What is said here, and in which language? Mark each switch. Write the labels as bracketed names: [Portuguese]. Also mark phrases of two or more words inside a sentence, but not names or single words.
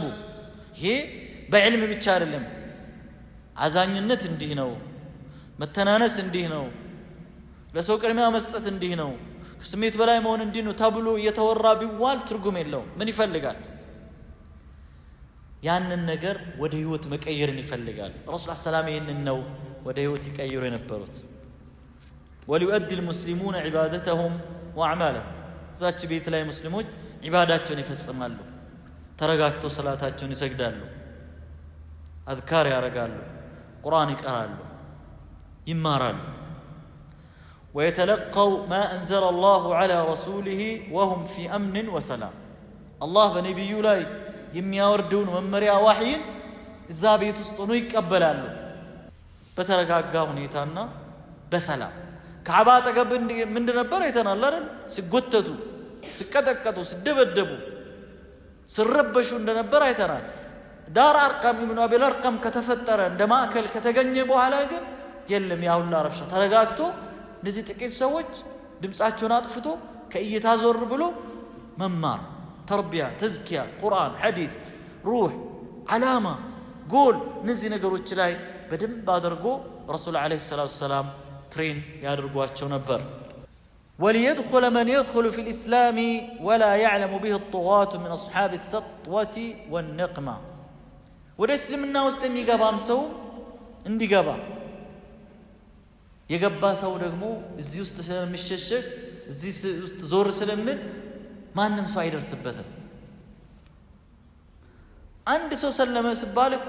[Amharic] ይሄ በዕልም ብቻ አይደለም። አዛኝነት እንዲህ ነው፣ መተናነስ እንዲህ ነው፣ ለሰው ቅድሚያ መስጠት እንዲህ ነው፣ ከስሜት በላይ መሆን እንዲህ ነው ተብሎ እየተወራ ቢዋል ትርጉም የለውም። ምን ይፈልጋል? ያንን ነገር ወደ ህይወት መቀየርን ይፈልጋል። ረሱል ሰላም ይህንን ነው ወደ ህይወት ይቀይሩ የነበሩት። وليؤدي [Arabic] المسلمون عبادتهم وأعمالهم [Amharic] ዛች ቤት ላይ ሙስሊሞች ዒባዳቸውን ይፈጽማሉ፣ ተረጋግተው ሰላታቸውን ይሰግዳሉ፣ አዝካር ያረጋሉ፣ ቁርአን ይቀራሉ፣ ይማራሉ። [Arabic] ويتلقوا ما أنزل الله على رسوله وهم في أمن وسلام [Amharic] الله በነቢዩ ላይ የሚያወርደውን መመሪያ ዋህይን እዛ ቤት ውስጥ ሆነው ይቀበላሉ በተረጋጋ ሁኔታና በሰላም። ካዕባ አጠገብ ምንድን ነበር አይተናል አይደል? ሲጎተቱ፣ ሲቀጠቀጡ፣ ሲደበደቡ፣ ሲረበሹ እንደነበር አይተናል። ዳር አርቀም ኢብኑ አቢል አርቀም ከተፈጠረ እንደ ማዕከል ከተገኘ በኋላ ግን የለም ያ ሁላ ረብሻ። ተረጋግቶ እነዚህ ጥቂት ሰዎች ድምፃቸውን አጥፍቶ ከእይታ ዞር ብሎ መማር፣ ተርቢያ፣ ተዝኪያ፣ ቁርአን፣ ሐዲስ፣ ሩህ፣ ዓላማ፣ ጎል እነዚህ ነገሮች ላይ በደንብ አድርጎ ረሱል [Arabic] عليه الصلاة والسلام [Amharic] ትሬን ያድርጓቸው ነበር። [Arabic] وليدخل من يدخل في الإسلام ولا يعلم به الطغاة من أصحاب السطوة والنقمة [Amharic] ወደ እስልምና ውስጥ የሚገባም ሰው እንዲገባ የገባ ሰው ደግሞ እዚህ ውስጥ ስለሚሸሸግ እዚህ ውስጥ ዞር ስለምን ማንም ሰው አይደርስበትም። አንድ ሰው ሰለመ ሲባል እኮ